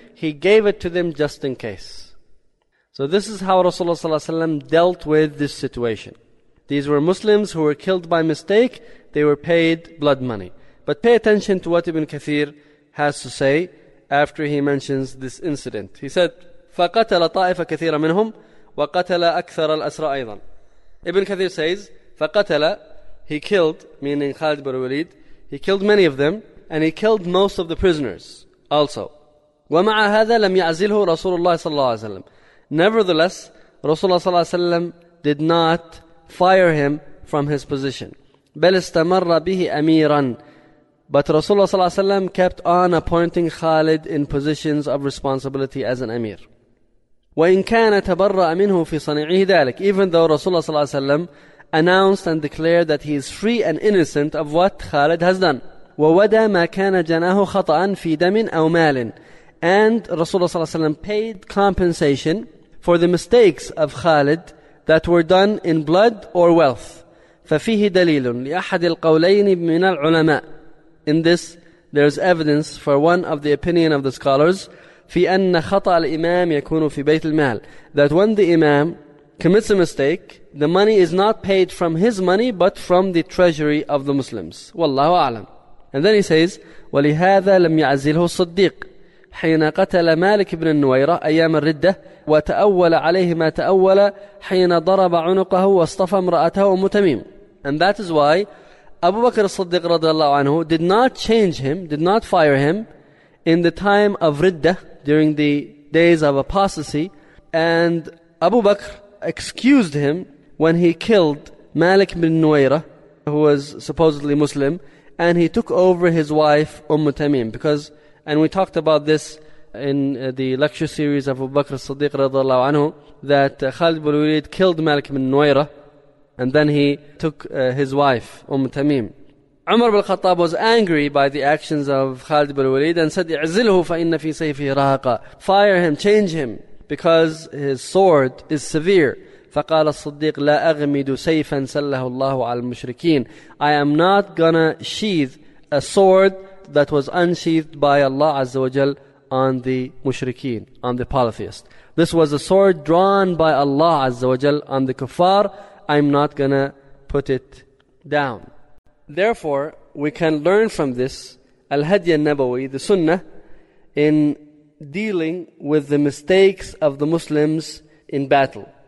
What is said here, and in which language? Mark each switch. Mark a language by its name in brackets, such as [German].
[English] He gave it to them just in case. So this is how Rasulullah sallallahu alaihi wasallam dealt with this situation. These were Muslims who were killed by mistake. They were paid blood money. But pay attention to what Ibn Kathir has to say after he mentions this incident. He said, [Arabic] فَقَتَلَ طَائِفَ كَثِيرًا مِنْهُمْ وَقَتَلَ أَكْثَرَ الْأَسْرَ أَيْضًا. [English] Ibn Kathir says, فَقَتَلَ, he killed, meaning Khalid ibn Walid, he killed many of them, and he killed most of the prisoners also. [Arabic] ومع هذا لم يعزله رسول الله صلى الله عليه وسلم. [English] Nevertheless, Rasulullah صلى الله عليه وسلم did not fire him from his position. [Arabic] بل استمر به أميرا. [English] But Rasulullah صلى الله عليه وسلم kept on appointing Khalid in positions of responsibility as an Amir. [Arabic] وإن كان تبرأ منه في صنيعه ذلك. [English] Even though Rasulullah صلى الله عليه وسلم announced and declared that he is free and innocent of what Khalid has done. [Arabic] وودى ما كان جناه خطأ في دم أو مال. [English] And Rasulullah صلى الله عليه وسلم paid compensation for the mistakes of Khalid that were done in blood or wealth. [Arabic] ففيه دليل لأحد القولين من العلماء. [English] In this, there is evidence for one of the opinion of the scholars. [Arabic] في أن خطأ الإمام يكون في بيت المال. [English] That when the Imam commits a mistake, the money is not paid from his money, but from the treasury of the Muslims. [Arabic] والله أعلم. [English] And then he says, [Arabic] ولهذا لم يعزله الصديق. حين قتل مالك بن النويرة أيام الردة وتأول عليه ما تأول حين ضرب عنقه واصطفى امرأته أم تميم. [English] And that is why Abu Bakr al-Siddiq رضي الله عنه did not change him, did not fire him in the time of Ridda, during the days of apostasy. And Abu Bakr excused him when he killed Malik bin Nuwayra, who was supposedly Muslim, and he took over his wife Umm Tamim. Because, and we talked about this in the lecture series of Abu Bakr al-Siddiq رضي الله عنه, that Khalid bin Walid killed Malik bin Nuwayra, and then he took his wife, Umm Tamim. Umar bin Khattab was angry by the actions of Khalid bin Walid and said, [Arabic] اعزله فإن في سيفه راقة. [English] Fire him, change him, because his sword is severe. [Arabic] فقال الصديق لا أغمد سيفا سله الله على المشركين. [English] I am not gonna sheath a sword that was unsheathed by Allah Azza wa Jal on the mushrikeen, on the polytheist. This was a sword drawn by Allah Azza wa Jal on the kuffar. I'm not gonna put it down. Therefore, we can learn from this al-hadi al-nabawi, the sunnah, in dealing with the mistakes of the Muslims in battle.